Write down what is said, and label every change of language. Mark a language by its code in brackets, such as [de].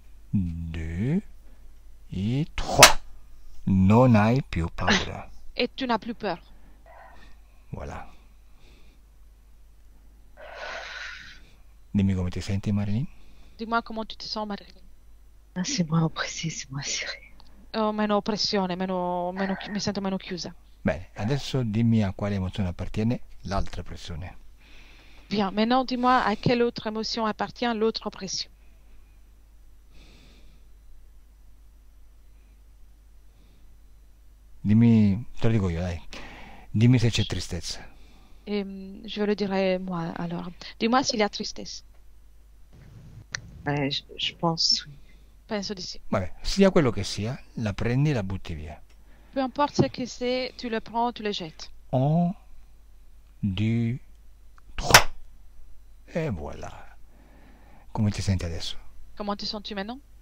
[it] 2 e 3. Non hai più paura. [fr] Et tu n'as plus peur. [it] Voilà. Dimmi come ti senti, Marilyn? [fr] Dis-moi comment tu te sens, Marilyn. Ah, c'est moins oppressé, c'est moins serré. [it] Ho meno pressione, mi sento meno chiusa. Bene, adesso dimmi a quale emozione appartiene l'altra pressione. [fr] Bien, maintenant dis-moi à quelle autre émotion appartient l'autre pression. [it] Dimmi, te lo dico io, dai. Dimmi se c'è tristezza. [fr] Je le dirai moi alors. Dis-moi s'il y a tristesse. Ouais, je pense, oui. [it] Penso di sì. Vabbè, sia quello che sia, la prendi e la butti via. [fr] Peu importe ce que c'est, tu le prends, tu le jettes. [it] 1, 2, 3. E voilà. Come ti senti adesso? [fr] Comment te sens-tu maintenant?